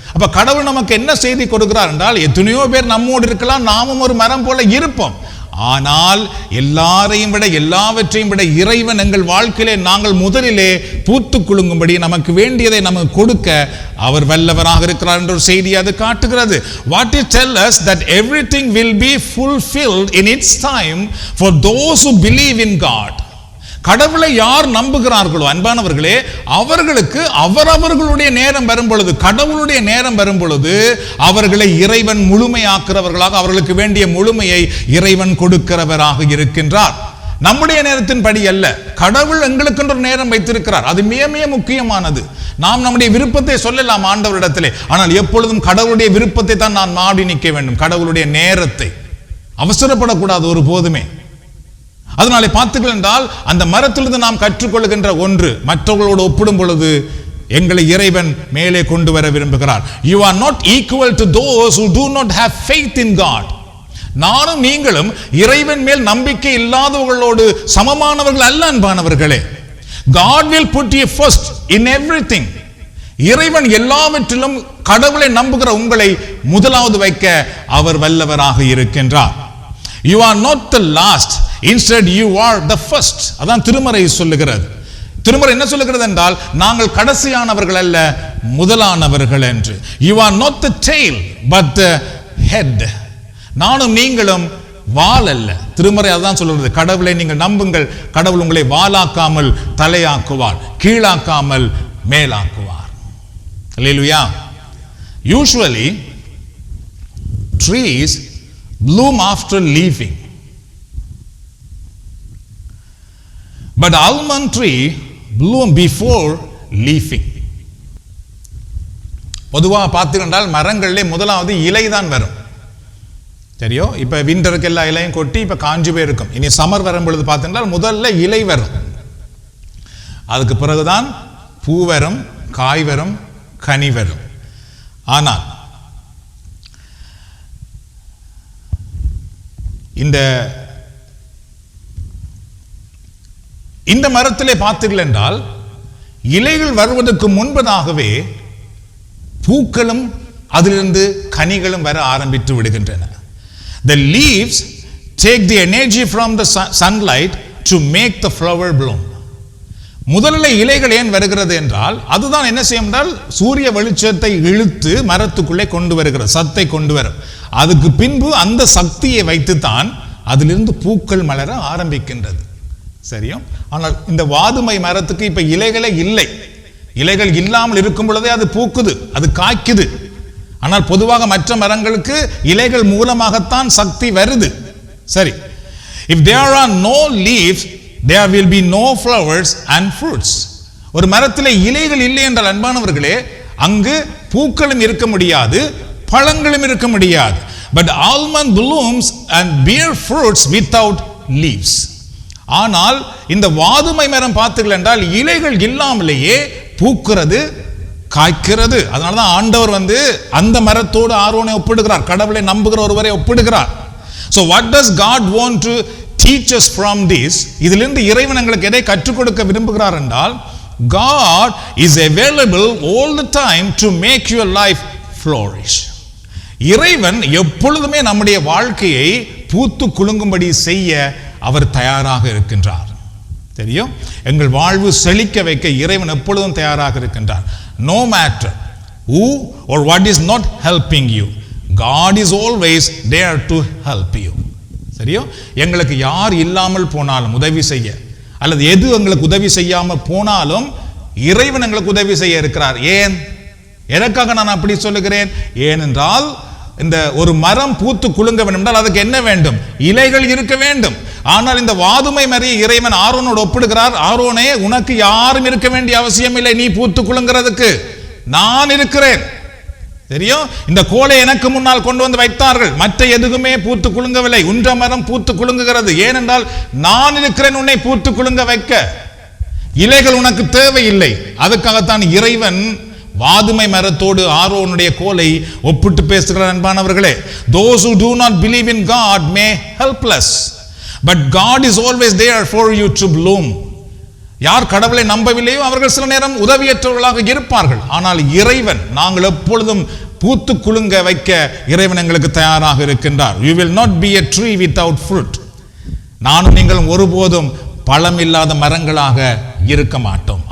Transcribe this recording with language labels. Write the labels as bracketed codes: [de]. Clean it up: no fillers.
[ta] அப்ப கடவுள் நமக்கு என்ன செய்தி கொடுக்கிறார் என்றால், எத்தனையோ பேர் நம்மோடு இருக்கலாம், நாமும் ஒரு மரம் போல இருப்போம். ஆனால் எல்லாரையும் விட எல்லாவற்றையும் விட இறைவன் எங்கள் வாழ்க்கையிலே நாங்கள் முதலிலே பூத்து குலுங்கும்படி நமக்கு வேண்டியதை நமக்கு கொடுக்க அவர் வல்லவராக இருக்கிறார் என்ற ஒரு செய்தி அது காட்டுகிறது. [en] What it tells us that everything will be fulfilled in its time for those who believe in God. [ta] கடவுளை யார் நம்புகிறார்களோ அன்பானவர்களே, அவர்களுக்கு அவரவர்களுடைய நேரம் வரும் பொழுது, கடவுளுடைய நேரம் வரும் பொழுது அவர்களை இறைவன் முழுமையாக்குறவர்களாக, அவர்களுக்கு வேண்டிய முழுமையை இறைவன் கொடுக்கிறவராக இருக்கின்றார். நம்முடைய நேரத்தின் படி அல்ல, கடவுள் எங்களுக்கு ஒரு நேரம் வைத்திருக்கிறார். அது மிக மிக முக்கியமானது. நாம் நம்முடைய விருப்பத்தை சொல்லலாம் ஆண்டவரிடத்திலே, ஆனால் எப்பொழுதும் கடவுளுடைய விருப்பத்தை தான் நான் நாடி நிற்க வேண்டும், கடவுளுடைய நேரத்தை. அவசரப்படக்கூடாது ஒரு போதுமே. அதனாலே பார்த்துக்கள் என்றால், அந்த மரத்திலிருந்து நாம் கற்றுக்கொள்கின்ற ஒன்று, மற்றவர்களோடு ஒப்பிடும் பொழுது எங்களை இறைவன் மேலே கொண்டு வர விரும்புகிறார். [en] You are not equal to those who do not have faith in God. [ta] நானும் நீங்களும் இறைவன் மேல் நம்பிக்கை இல்லாதவர்களோடு சமமானவர்கள் அல்ல அன்பானவர்களே. [en] God will put you first in everything. [ta] இறைவன் எல்லாவற்றிலும் கடவுளை நம்புகிற உங்களை முதலாவது வைக்க அவர் வல்லவராக இருக்கின்றார். [en] You are not the last, instead you are the first. [ta] அதான் திருமறை சொல்லுகிறது. திருமறை என்ன சொல்லுகிறது என்றால், நாங்கள் கடைசியானவர்கள் அல்ல, முதலானவர்கள் என்று. [en] You are not the tail but the head. [ta] நானும் நீங்களும் வால் அல்ல. திருமறை அதான் சொல்றது, கடவுளை நீங்கள் நம்புங்கள், கடவுள் உங்களை வாலாக்காமல் தலையாக்குவார், கீழாக்காமல் மேலாக்குவார். அல்லேலூயா. [en] Usually trees bloom after leafing, but almond tree bloom before leafing. [ta] பொதுவாக பார்த்தீங்கன்றால் மரங்களிலே முதலாவது இலை தான் வரும். சரியோ, இப்போ விண்டருக்கு எல்லா இலையும் கொட்டி இப்போ காஞ்சி போயிருக்கும். இனி சம்மர் வரும் பொழுது பார்த்தீங்கன்றால் முதல்ல இலை வரும், அதுக்கு பிறகுதான் பூ வரும், காய் வரும், கனி வரும். ஆனால் இந்த மரத்திலே பார்த்தீர்கள் என்றால் இலைகள் வருவதற்கு முன்பதாகவே பூக்களும் அதிலிருந்து கனிகளும் வர ஆரம்பித்து விடுகின்றன. [en] The leaves take the energy from the sunlight to make the flower bloom. [ta] முதல்ல இலைகள் ஏன் வருகிறது என்றால் அதுதான் என்ன செய்யும் என்றால் சூரிய வெளிச்சத்தை இழுத்து மரத்துக்குள்ளே கொண்டு வருகிறது, சத்தை கொண்டு வரும். அதுக்கு பின்பு அந்த சக்தியை வைத்துத்தான் அதிலிருந்து பூக்கள் மலர ஆரம்பிக்கின்றது. சரியும். ஆனால் இந்த வாதுமை மரத்துக்கு இப்ப இலைகளே இல்லை. இலைகள் இல்லாமல் இருக்கும் பொழுதே அது பூக்குது, அது காய்க்குது. ஆனால் பொதுவாக மற்ற மரங்களுக்கு இலைகள் மூலமாகத்தான் சக்தி வருது. சரி, [en] if there are no leaves there will be no flowers and fruits. [ta] ஒரு மரத்திலே இலைகள் இல்லை என்றால் அன்பானவர்களே அங்கு பூக்களும் இருக்க முடியாது, பழங்களும் இருக்க முடியாது. [en] But almond blooms and bear fruits without leaves. [ta] ஆனால் இந்த வாதுமை மரம் பார்த்தீர்கள் என்றால் இலைகள் இல்லாமலேயே பூக்கிறது, காய்க்கிறது. அதனாலதான் ஆண்டவர் அந்த மரத்தோடு ஆரோனை ஒப்பிடுகிறார், கடவுளை நம்புகிற ஒருவரை ஒப்பிடுகிறார். [en] So what does God want to teach us from this? [ta] இதிலிருந்து இறைவன் எங்களுக்கு எதை கற்றுக் கொடுக்க விரும்புகிறார் என்றால் [en] God is available all the time to make your life flourish. [ta] இறைவன் எப்பொழுதுமே நம்முடைய வாழ்க்கையை பூத்து குலுங்கும்படி செய்ய அவர் தயாராக இருக்கின்றார். தெரியும், எங்கள் வாழ்வு செழிக்க வைக்க இறைவன் எப்பொழுதும் தயாராக இருக்கின்றார். [en] No matter who or what is not helping you, God is always there to help you. [ta] சரியோ, எங்களுக்கு யார் இல்லாமல் போனாலும் உதவி செய்ய, அல்லது எது எங்களுக்கு உதவி செய்யாமல் போனாலும் இறைவன் எங்களுக்கு உதவி செய்ய இருக்கிறார். ஏன், எதற்காக நான் அப்படி சொல்லுகிறேன்? ஏனென்றால் இந்த ஒரு மரம் பூத்து குலுங்க வேண்டும் என்றால் அதுக்கு என்ன வேண்டும்? இலைகள் இருக்க வேண்டும். ஆனால் இந்த வாதுமை மரியை இறைவன் ஆரோனோடு ஒப்பிடுகிறார். ஆரோனே, உனக்கு யாரும் இருக்க வேண்டிய அவசியம் இல்லை, நீ பூத்து குலுங்குறதுக்கு நான் இருக்கிறேன். தெரியும், இந்த கோலை எனக்கு முன்னால் கொண்டு வந்து வைத்தார்கள், மற்ற எதுவுமே பூத்து குலுங்கவில்லை, உன்ற மரம் பூத்து குலுங்குகிறது. ஏனென்றால் நான் இருக்கிறேன் உன்னை பூத்து குலுங்க வைக்க. இலைகள் உனக்கு தேவையில்லை. அதுக்காகத்தான் இறைவன் வாதுமை மரத்தோடு ஆரோனுடைய கோலை ஒப்பிட்டு பேசுகிறார். அன்பானவர்களே, [en] those who do not believe in God may helpless, but God is always there for you to bloom. [ta] யார் கடவுளை நம்பவில்லையோ அவர்கள் சில நேரம் உதவியற்றவர்களாக இருப்பார்கள். ஆனால் இறைவன் நாங்கள் எப்பொழுதும் பூத்து குலுங்க வைக்க இறைவன் எங்களுக்கு தயாராக இருக்கின்றார். [en] You will not be a tree without fruit. [ta] நானும் நீங்களும் ஒருபோதும் பழம் இல்லாத மரங்களாக இருக்க மாட்டோம்.